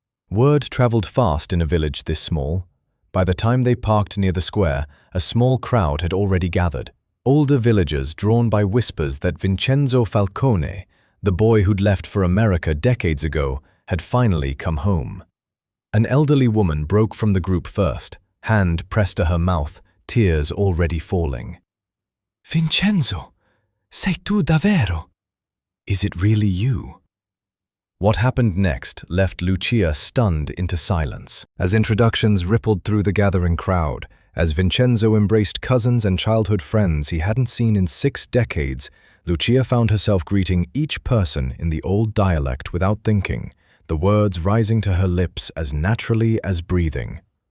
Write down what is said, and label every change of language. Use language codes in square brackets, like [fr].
[en] Word traveled fast in a village this small. By the time they parked near the square, a small crowd had already gathered. Older villagers drawn by whispers that Vincenzo Falcone, the boy who'd left for America decades ago, had finally come home. An elderly woman broke from the group first, hand pressed to her mouth, tears already falling. [it] "Vincenzo, sei tu davvero? [en] Is it really you?" What happened next left Lucia stunned into silence, as introductions rippled through the gathering crowd, as Vincenzo embraced cousins and childhood friends he hadn't seen in 6 decades. Lucia found herself greeting each person in the old dialect without thinking, the words rising to her lips as naturally as breathing.